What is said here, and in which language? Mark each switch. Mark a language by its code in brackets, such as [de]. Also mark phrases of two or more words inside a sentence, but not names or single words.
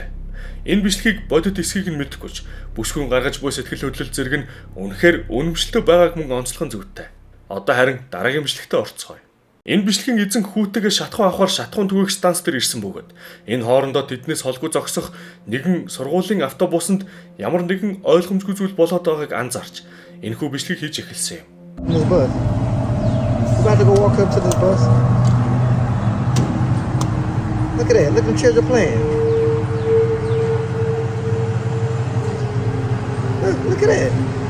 [mn] Энэ бичлэгийг бодит эсхийг нь мэдэхгүйч бүсгүйн гаргаж буй сэтгэл хөдлөл зэрэг нь үнэхээр үнэмшилтэй байгааг мөн онцлохын зүйтэй. Одоо харин дараагийн бичлэгтээ орцгоё. Энэ бичлэгийн эзэн хүүтэйгээ шатхуун авахар шатхуун түгээх станц дээр ирсэн бөгөөд энэ хоорондоо тэднээс холгүй зогсох нэгэн сургуулийн автобусанд ямар нэгэн ойлгомжгүй зүйл болоод байгааг анзаарч энэхүү бичлэгийг хийж эхэлсэн юм. [en] About to go walk up to this bus. Look at that. Look at the children playing. Look at that.